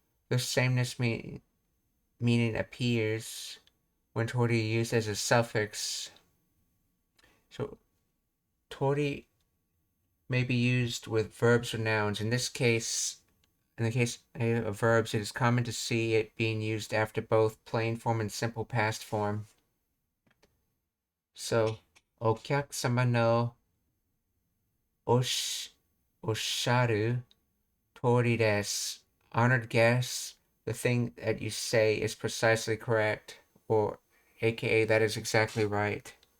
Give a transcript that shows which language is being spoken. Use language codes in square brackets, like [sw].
[en] This sameness meaning appears when Tori is used as a suffix. So, Tori may be used with verbs or nouns. In the case of verbs, it is common to see it being used after both plain form and simple past form. [ja] So, お客様のおっしゃる通りです. [en] Honored guests, the thing that you say is precisely correct, or aka that is exactly right.